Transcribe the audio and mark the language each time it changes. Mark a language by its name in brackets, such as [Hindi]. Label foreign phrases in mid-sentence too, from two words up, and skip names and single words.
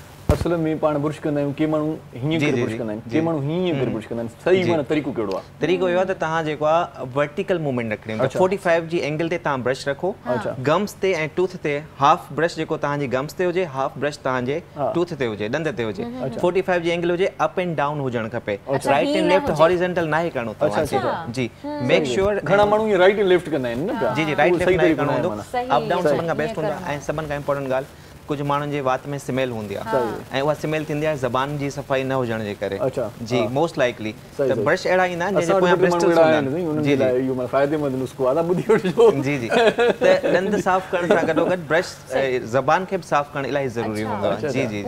[Sindhi] असल में पाण बुर्श कंदा आहियूं के माण्हू हीअं करे बुर्श कंदा आहिनि के माण्हू हीअं करे बुर्श कंदा आहिनि सही माना तरीक़ो कहिड़ो आहे तरीक़ो इहो आहे त तव्हां जेको आहे [English] vertical movement [Sindhi] रखणी आहे 45 जी एंगल ते तव्हां ब्रश रखो गम्स ते ऐं टूथ ते [English] half brush [Sindhi] जेको तव्हांजी गम्स ते हुजे [English] half brush [Sindhi] तव्हांजे टूथ ते हुजे ॾंद ते हुजे 45 जी एंगल हुजे [English] up and down [Sindhi] हुजणु खपे [English] right and left horizontal [Sindhi] न आहे करिणो तव्हांखे जी [English] make sure [Sindhi] घणा माण्हू ईअं [English] right and left [Sindhi] कंदा आहिनि न जी जी [English] right left [Sindhi] न करिणो हूंदो [English] up down [Sindhi] सभिनि खां बेस्ट हूंदो ऐं सभिनि खां इंपॉर्टेंट ॻाल्हि कुछ माण्हुनि जे वात में स्मेल हूंदी आहे ऐं उहा स्मेल थींदी आहे ज़बान जी सफ़ाई न हुजण जे करे जी [English] most likely [Sindhi] त ब्रश अहिड़ा ईंदा आहिनि जंहिंजे पोयां ब्रिस्टल्स हूंदा आहिनि जी जी इहो फ़ाइदेमंद नुस्ख़ो आहे ॿुधी वठिजो जी जी त ॾंद साफ़ करण सां गॾो गॾु ब्रश ज़बान खे बि साफ़ करणु इलाही ज़रूरी हूंदो आहे जी जी